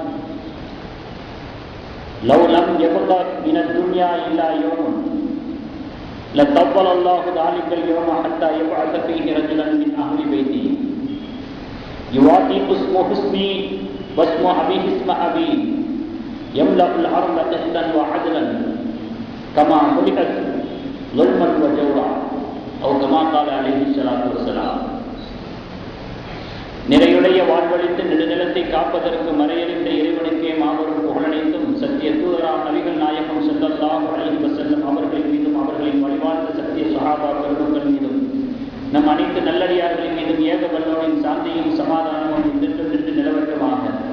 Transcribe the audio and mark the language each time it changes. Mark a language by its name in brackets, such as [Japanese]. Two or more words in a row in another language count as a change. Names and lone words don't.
[Arabic] لو لم يبق من الدنيا إلا يوم لطول الله ذلك اليوم حتى يبعث فيه رجلا من أهل بيته يوافق اسمه اسمي واسم أبيه اسم أبي يملأ الأرض قسطا وعدلا كما خلقت ظلما وجورا أو كما قال عليه الصلاة والسلام. [Tamil] நிறையுடைய வாழ்வழித்து நெடுநிலத்தை காப்பதற்கு மறையறிந்த இறைவனுக்கே மாபெரும் புகழனைத்தும் சத்திய தூதராம் நபிகள் நாயகம் [Arabic] صلى الله عليه وسلم [Tamil] அவர்கள் மீதும் அவர்களின் வழிவாழ்ந்த சத்திய சஹாபா பெருமக்கள் மீதும் நம் அனைத்து நல்லடியார்களின் மீதும் ஏக வல்லோனின் சாந்தியும் சமாதானமும் நின்று நிலவட்டமாக.